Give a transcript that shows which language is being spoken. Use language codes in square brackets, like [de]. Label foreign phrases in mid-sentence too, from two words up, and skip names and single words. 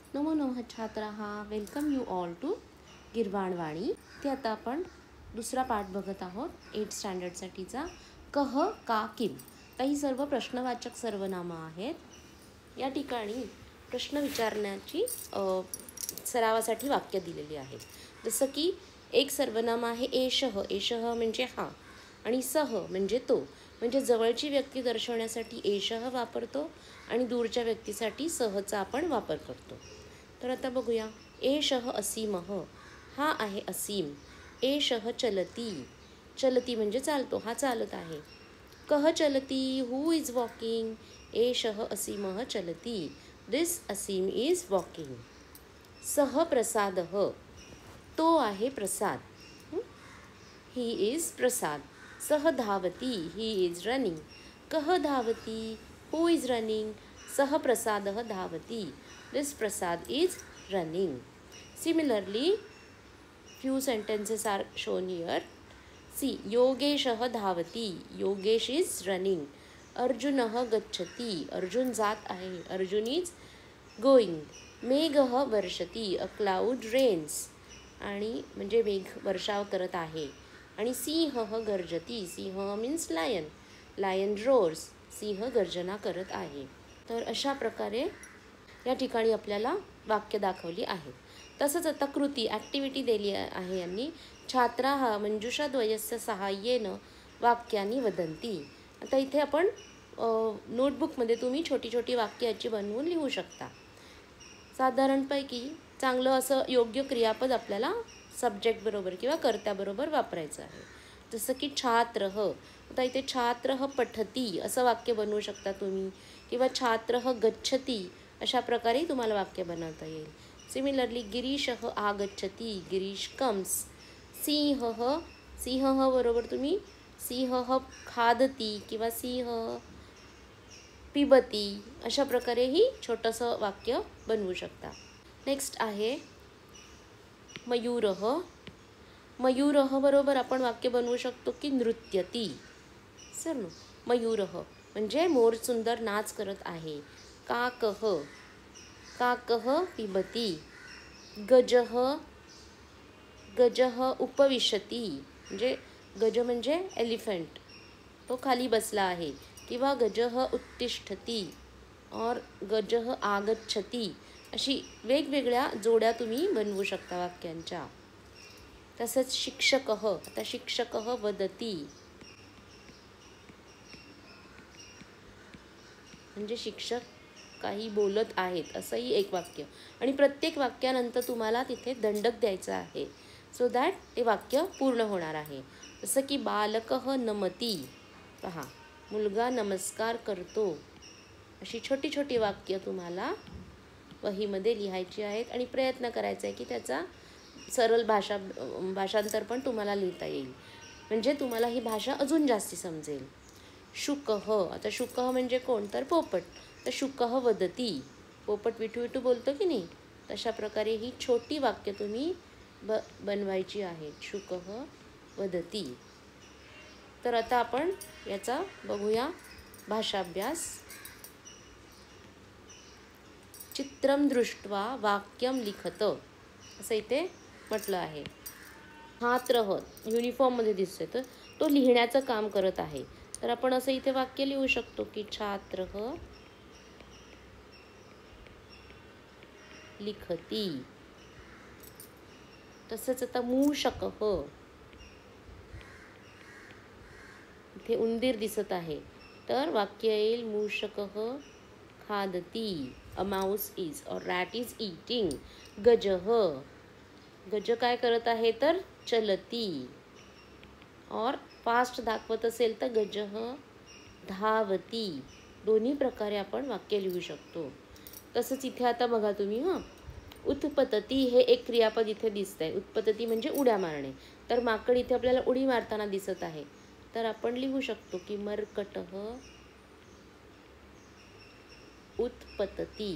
[sa] नमो नमः छात्राः, [en] welcome you all to Girvanvani. [mr] ते आता आपण दुसरा पाठ बघत आहोत 8th स्टँडर्डसाठीचा [sa] कह का किम। [mr] काही सर्व प्रश्नवाचक सर्वनामं आहेत। या ठिकाणी प्रश्न विचारण्याची सरावासाठी वाक्य दिलेली आहेत। जसं की एक सर्वनाम आहे एषः। एषः म्हणजे हा आणि सह म्हणजे तो, म्हणजे जवळची व्यक्ती दर्शवण्यासाठी एषः वापरतो आणि दूरच्या व्यक्तीसाठी सहचा आपण वापर करतो। तर आता बघूया, [sa] एषः असीमः, [mr] हा आहे असीम। [sa] एषः चलती, [mr] चलती म्हणजे चालतो, हा चालत आहे। [sa] कः चलती, [en] who is walking. [sa] एषः असीमः चलती, [en] this Asim is walking. [sa] सः प्रसादः, [mr] तो आहे प्रसाद, [en] he is Prasad. [sa] सः धावती, [en] he is running. [sa] कः धावती, [en] who is running. [sa] सः प्रसादः धावती, [en] this Prasad is running. Similarly, few sentences are shown here. See, [sa] योगेशः धावती, [en] योगेश is running. [sa] अर्जुनः गच्छति, [mr] अर्जुन जात आहे, [en] अर्जुन is going. [sa] मेघः वर्षति, [en] a cloud rains. [mr] आणि म्हणजे मेघ वर्षाव करत आहे। [en] आणि [sa] सिंहः गर्जति, [en] सिंह means lion, lion roars, [mr] सिंह गर्जना करत आहे। तर अशा प्रकारे या ठिकाणी आपल्याला वाक्य दाखवली आहेत। तसंच आता कृती ॲक्टिव्हिटी दिली आहे यांनी। [sa] छात्राः मंजुषाद्वयस्य सहाय्येन वाक्यानि वदन्ति। [mr] आता इथे आपण नोटबुकमध्ये तुम्ही छोटी छोटी वाक्य याची बनवून लिहू शकता। साधारणपैकी चांगलं असं योग्य क्रियापद आपल्याला सब्जेक्ट बरोबर किंवा कर्त्याबरोबर वापरायचं आहे। जसं की छात्रः, आता इथे [sa] छात्रः पठती [mr] असं वाक्य बनवू शकता तुम्ही, किंवा [sa] छात्रः गच्छति [mr] अशा प्रकारे तुम्हाला वाक्य बनवता येईल। [en] similarly [sa] गिरीशः आगच्छति, [en] Girish comes. [mr] सिंहः, सिंहः बरोबर तुम्ही [sa] सिंहः खादति [mr] किंवा [sa] सिंहः पिबती [mr] अशा प्रकारे ही छोटंसं वाक्य बनवू शकता। नेक्स्ट आहे मयूरः। मयूरः बरोबर आपण वाक्य बनवू शकतो की नृत्यती। सर मयूरः म्हणजे मोर सुंदर नाच करत आहे। [sa] काकः, काकः पिबती। गजः, गजः उपविशति, [mr] म्हणजे गज म्हणजे एलिफंट, तो खाली बसला आहे। किंवा [sa] गजः उत्तिष्ठति और गजः आगच्छति [mr] अशी वेगवेगळ्या जोड्या तुम्ही बनवू शकता वाक्यांच्या। तसंच शिक्षकः, आता [sa] शिक्षकः वदति [mr] म्हणजे शिक्षक काही बोलत आहेत असंही एक वाक्य। आणि प्रत्येक वाक्यानंतर तुम्हाला तिथे दंडक द्यायचा आहे, [en] so that [mr] ते वाक्य पूर्ण होणार आहे। [sa] जसं की बालकः नमति, [mr] पहा मुलगा नमस्कार करतो। अशी छोटी छोटी वाक्य तुम्हाला वहीमध्ये लिहायची आहेत आणि प्रयत्न करायचा आहे की त्याचा सरळ भाषांतर पण तुम्हाला लिहिता येईल, म्हणजे तुम्हाला ही भाषा अजून जास्ती समजेल। शुकः, आता शुकः म्हणजे कोण, तर पोपट, तर [sa] शुकः वदति, [mr] पोपट विठू विठू बोलतो की नाही, तशा प्रकारे ही छोटी वाक्य तुम्ही बनवायची आहेत। [sa] शुकः वदति। [mr] तर आता आपण याचा बघूया भाषाभ्यास। [sa] चित्रं दृष्ट्वा वाक्यं लिखत [mr] असं इथे म्हटलं आहे। छात्रः युनिफॉर्ममध्ये दिसतोय, तर तो लिहिण्याचं काम करत आहे, तर आपण असं इथे वाक्य लिहू शकतो की [sa] छात्रः लिखति। [mr] तसंच आता मूषकः, इथे उंदीर दिसत आहे, तर वाक्य येईल [sa] मूषकः खादति, [en] a mouse is or rat is eating. [mr] गजः, गज काय करत आहे, तर चलती, और फास्ट दाखवत असेल तर [sa] गजः धावती। [mr] दोन्ही प्रकारे आपण वाक्य लिहू शकतो। तसंच इथे आता बघा तुम्ही, उत्पतती हे एक क्रियापद इथे दिसतंय। उत्पतती म्हणजे उड्या मारणे, तर माकड इथे आपल्याला उडी मारताना दिसत आहे, तर आपण लिहू शकतो की [sa] मर्कटः उत्पतती।